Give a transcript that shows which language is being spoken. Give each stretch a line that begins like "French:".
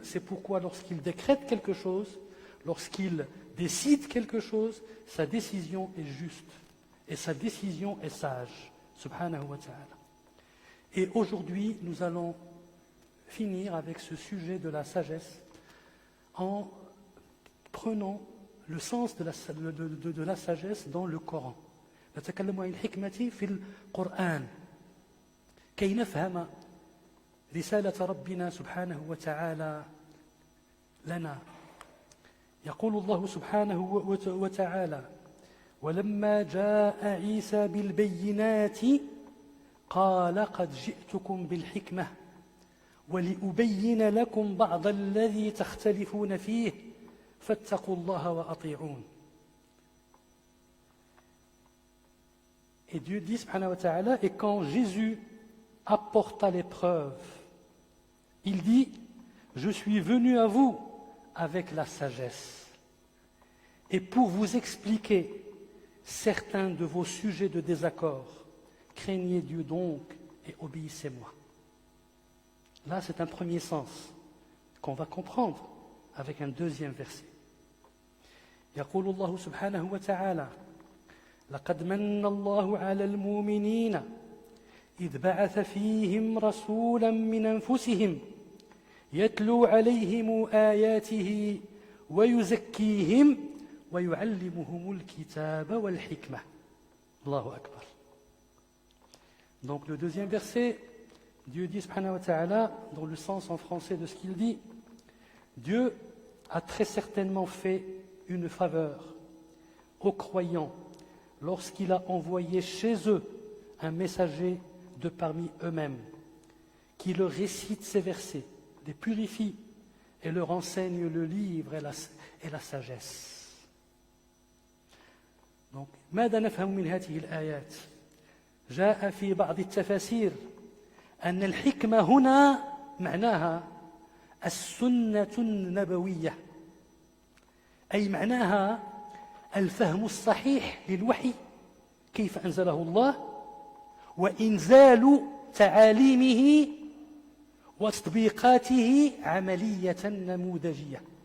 French: C'est pourquoi lorsqu'il décrète quelque chose, lorsqu'il décide quelque chose, sa décision est juste et sa décision est sage, subhanahu wa ta'ala. Et aujourd'hui, nous allons finir avec ce sujet de la sagesse en prenant le sens de la sagesse dans le Coran.
Arabic: نتكلم عن الحكمة في القرآن كي نفهم رسالة ربنا سبحانه وتعالى لنا. يقول الله سبحانه وتعالى: ولما جاء عيسى بالبينات قال قد جئتكم بالحكمة ولأبين لكم بعض الذي تختلفون فيه فاتقوا الله وأطيعون.
French: Et Dieu dit, subhanahu wa ta'ala, et quand Jésus apporta les preuves, il dit: je suis venu à vous avec la sagesse et pour vous expliquer certains de vos sujets de désaccord. Craignez Dieu donc et obéissez-moi. Là, c'est un premier sens qu'on va comprendre avec un deuxième verset.
Arabic: يقول الله سبحانه وتعالى: لقد من الله على المؤمنين إذ بعث فيهم رسولا من أنفسهم يتلو عليهم آياته ويزكيهم ويعلمهم الكتاب والحكمة. الله أكبر.
French: Donc le deuxième verset, Dieu dit subhanahu wa ta'ala, dans le sens en français de ce qu'il dit: Dieu a très certainement fait une faveur aux croyants lorsqu'il a envoyé chez eux un messager de parmi eux-mêmes, qui leur récite ces versets, les purifie et leur enseigne le livre et la sagesse.
Arabic: Donc, ماذا نفهم من هذه الآيات؟ جاء في بعض التفاسير أن الحكمة هنا معناها السنة النبوية، أي معناها الفهم الصحيح للوحي كيف أنزله الله وإنزال تعاليمه وتطبيقاته عملية نموذجية.